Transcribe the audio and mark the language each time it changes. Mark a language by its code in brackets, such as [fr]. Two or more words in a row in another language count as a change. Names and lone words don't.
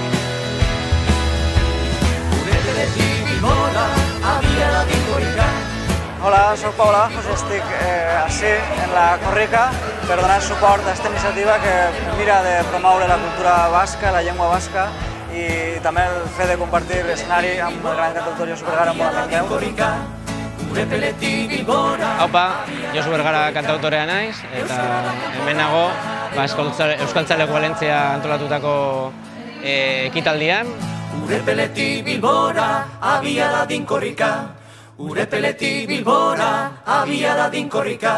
[ca] Hola, soc Paula, estic així en la corrica per donar suport a aquesta iniciativa que mira de promoure la cultura basca, la llengua basca i també el fet de compartir l'escenari amb el gran cantautor Josu Vergara, molt amic meu. [eu] Haupa, Josu Vergara kantautorea naiz, eta hemen nago Euskaltzaleko Valentzia antolatutako ekitaldian. Urepeletik Bilbora, abia da dinkorrika. Urepeletik Bilbora, abia da dinkorrika.